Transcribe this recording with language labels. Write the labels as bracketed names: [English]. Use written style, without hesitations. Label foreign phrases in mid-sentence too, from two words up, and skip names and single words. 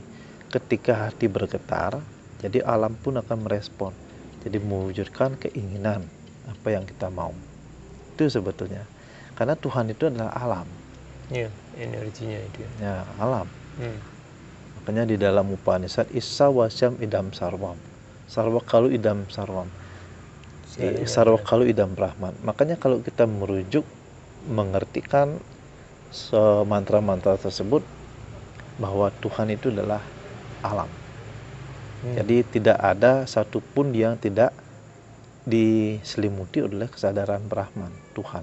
[Indonesian] Ketika hati bergetar, jadi alam pun akan merespon. Jadi mewujudkan keinginan apa yang kita mau. Itu sebetulnya. Karena Tuhan itu adalah alam. Iya, energinya itu. Ya, alam. Makanya di dalam Upanishad [Sanskrit] ईश वास्यम् इदम् सर्वम्. सर्व कलु इदम् सर्वम्. सर्व कलु इदम् ब्रह्मन्. [Indonesian] Makanya kalau kita merujuk mengertikan mantra-mantra tersebut bahwa Tuhan itu adalah alam. Jadi tidak ada satupun yang tidak diselimuti oleh kesadaran Brahman, Tuhan.